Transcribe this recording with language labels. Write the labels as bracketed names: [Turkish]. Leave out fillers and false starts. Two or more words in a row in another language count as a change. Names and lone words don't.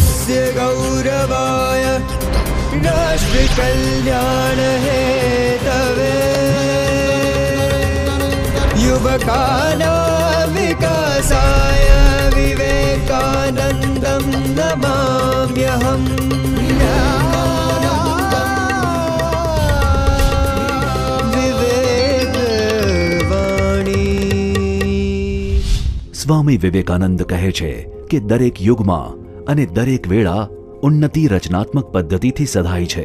[Sanskrit] देशस्य गौरवाय राष्ट्रकल्याण हेतवे युवकानां विकासाय विवेकानन्दं नमाम्यहम्। [Gujarati] સ્વામી વિવેકાનંદ કહે છે કે દરેક યુગમાં અને દરેક વેળા ઉન્નતિ રચનાત્મક પદ્ધતિથી સધાય છે।